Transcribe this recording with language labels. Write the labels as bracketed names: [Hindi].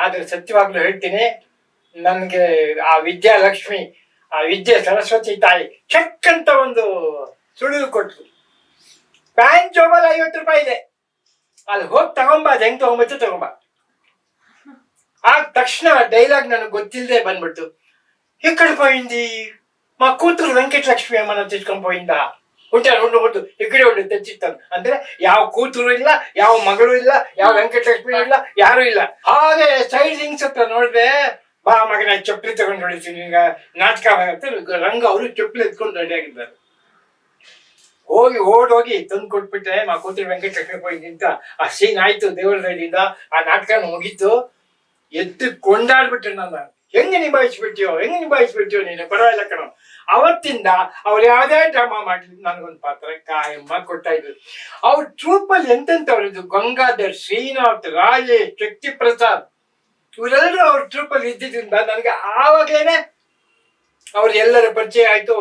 [Kannada] ಆದ್ರೆ ಸತ್ಯವಾಗ್ಲೂ ಹೇಳ್ತೀನಿ, ನನ್ಗೆ ಆ ವಿದ್ಯಾಲಕ್ಷ್ಮಿ, ಆ ವಿದ್ಯೆ ಸರಸ್ವತಿ ತಾಯಿ ಚೆಕ್ ಅಂತ ಒಂದು ಸುಳಿವು ಕೊಟ್ರು. ಪ್ಯಾಂಟ್ ಜೋಬಲ್ಲಿ ₹50 ಇದೆ, ಅಲ್ಲಿ ಹೋಗಿ ತಗೊಂಬ, ಅದು ಹೆಂಗ್ ತಗೊಂಬ. ಆಗ ತಕ್ಷಣ ಡೈಲಾಗ್ ನನಗೆ ಗೊತ್ತಿಲ್ಲದೆ ಬಂದ್ಬಿಡ್ತು. [Telugu] ಎಕ್ಕಡೆ పోయింది మా కూతురు వెంకటలక్ష్మి ఏమన్నా తెచ్చుకొని పోయిందా? ఉండు ఇక్కడే ఉండి తెచ్చిస్తాను [Kannada] ಅಂದ್ರೆ ಯಾವ ಕೂతుರು ಇಲ್ಲ, ಯಾವ ಮಗಳು ಇಲ್ಲ, ಯಾವ ವೆಂಕಟಲಕ್ಷ್ಮಿ ಇಲ್ಲ, ಯಾರು ಇಲ್ಲ. ಹಾಗೆ ಸೈಡ್ ಹಿಂಗ್ಸ್ ಹತ್ರ ನೋಡಿದ್ರೆ, ಬಾ ಮಗನ ಚಪ್ಪಲಿ ತಗೊಂಡು ಹೊಡಿತೀನಿ, ಈಗ ನಾಟಕ ರಂಗ ಅವರು ಚಪ್ಪಲಿ ಎತ್ಕೊಂಡು ರೆಡಿ ಆಗಿದ್ದಾರೆ. ಓಡೋಗಿ ತಂದು ಕೊಟ್ಬಿಟ್ಟೆ. [Telugu] ಮಾ ಕೂతురు [Kannada] ವೆಂಕಟಲಕ್ಷ್ಮಿ [Telugu] పోయింది [Kannada] ಅಂತ ಆ ಸೀನ್ ಆಯ್ತು. ದೇವರ ದಯದಿಂದ ಆ ನಾಟಕ ಮುಗೀತು. ಎದ್ದು ಕೊಂಡಾಡ್ಬಿಟ್ರೆ ನನ್ನ. ಹೆಂಗೆ ನಿಭಾಯಿಸ್ಬಿಡ್ತೀಯೋ ನೀನು, ಪರವಾಗಿಲ್ಲ ಕಣ. ಅವತ್ತಿಂದ ಅವ್ರು ಯಾವ್ದೇ ಡ್ರಾಮಾ ಮಾಡ್ಲಿ ನನಗೊಂದು ಪಾತ್ರ ಕಾಯಮ್ಮ ಕೊಡ್ತಾ ಇದ್ರು. ಅವ್ರ ಟ್ರೂಪಲ್ಲಿ ಎಂತೆಂಥವ್ರಿದ್ದು, ಗಂಗಾಧರ್, ಶ್ರೀನಾಥ್, ರಾಜೇಶ್, ಶಕ್ತಿ ಪ್ರಸಾದ್, ಇವರೆಲ್ಲರೂ ಅವ್ರ ಟ್ರೂಪಲ್ಲಿ ಇದ್ದಿದ್ರಿಂದ ನನಗೆ ಆವಾಗಲೇನೆ ಅವ್ರ ಎಲ್ಲರ ಪರಿಚಯ ಆಯ್ತು.